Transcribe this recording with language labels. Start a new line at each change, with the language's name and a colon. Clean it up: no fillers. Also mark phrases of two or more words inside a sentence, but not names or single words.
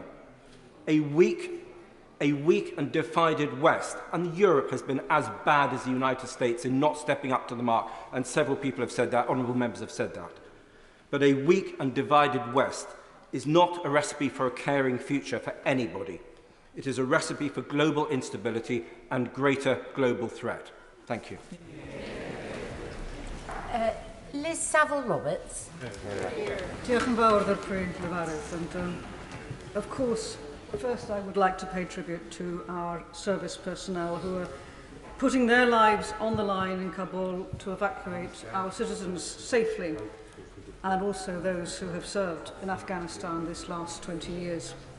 English: A weak and divided West, and Europe has been as bad as the United States in not stepping up to the mark, and several people have said that, honourable members have said that. But a weak and divided West is not a recipe for a caring future for anybody. It is a recipe for global instability and greater global threat. Thank you. Liz Saville-Roberts.
Welsh: Diolch yn fawr i'r pwynt, Lefaris.
English: And of course, first I would like to pay tribute to our service personnel who are putting their lives on the line in Kabul to evacuate our citizens safely, and also those who have served in Afghanistan this last 20 years.